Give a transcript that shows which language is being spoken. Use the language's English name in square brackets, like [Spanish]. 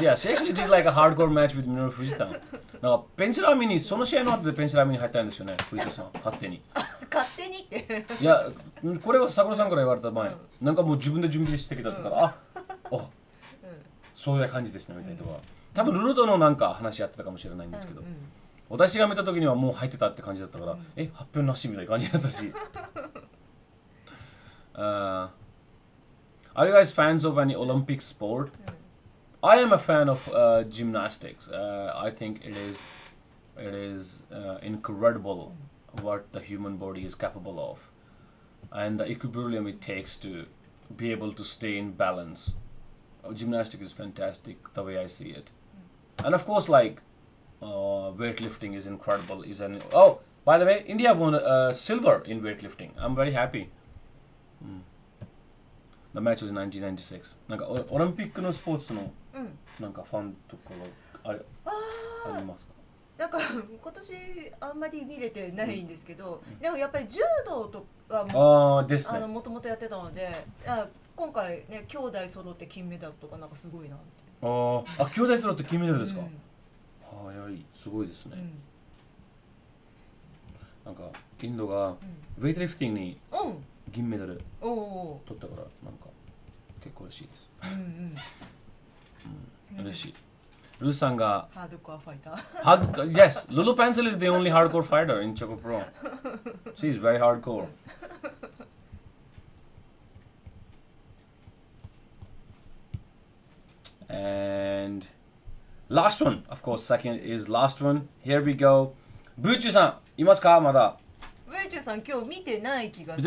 [English] Yeah, she actually did like a hardcore match with Minoru Fujita. [Japanese] なんかペンシラーミにその試合の後でペンシラーミに入ったんですよね、藤田さん勝手に。勝手にっていや、これは桜さんから言われた前、なんかもう自分で準備してきたから、そういう感じですねみたいなとか。多分ルルとのなんか話やってたかもしれないんですけど、私が見た時にはもう入ってたって感じだったから、発表なしみたいな感じだったし。 [English] Are you guys fans of any Olympic sport? I am a fan of gymnastics. I think it is incredible what the human body is capable of, and the equilibrium it takes to be able to stay in balance. Gymnastics is fantastic the way I see it, and of course, like weightlifting is incredible. By the way, India won silver in weightlifting. I'm very happy. The match was 1996. [Japanese] なんかオリンピックのスポーツのなんかファンとかがありますか？なんか今年あんまり見れてないんですけど、でもやっぱり柔道とかももともとやってたので、今回ね兄弟揃って金メダルとかなんかすごいなって。兄弟揃って金メダルですか？すごいですね。なんかインドがウェイトリフティングに銀メダル取ったからなんか結構嬉しいです。嬉しい。ルーさんがハードコアファイター。 [English] Yes, Lulupencil is the only hardcore fighter in ChocoPro. She is very hardcore. And last one, of course, second is last one. Here we go. [Japanese] ブーチューさんいますか？まだ。ブーチューさん今日見てない気がする。